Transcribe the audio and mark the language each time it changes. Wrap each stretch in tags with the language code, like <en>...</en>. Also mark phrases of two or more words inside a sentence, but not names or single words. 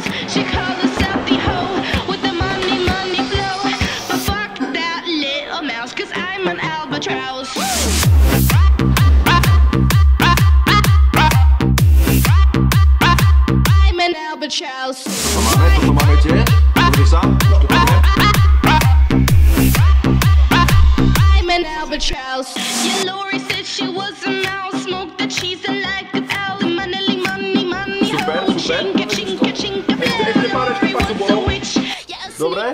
<en>She called herself the hoe with the money flow. But fuck that little mouse, 'cause I'm an albatross. I'm an albatross.</en> <sk>To máme tiež? Pozri sa.</sk> <en>I'm an albatross. Yeah, Lori said she was a mouse. Smoked the cheese and liked the owl. Money.</en> <sk>Super,</sk> <en>Ho,</en> <sk>super. chinka, Ešte pár</sk> <en>Lori was a</en> <sk>bolo.</sk> <en>witch. Yeah, a</en> <sk>Dobre.</sk>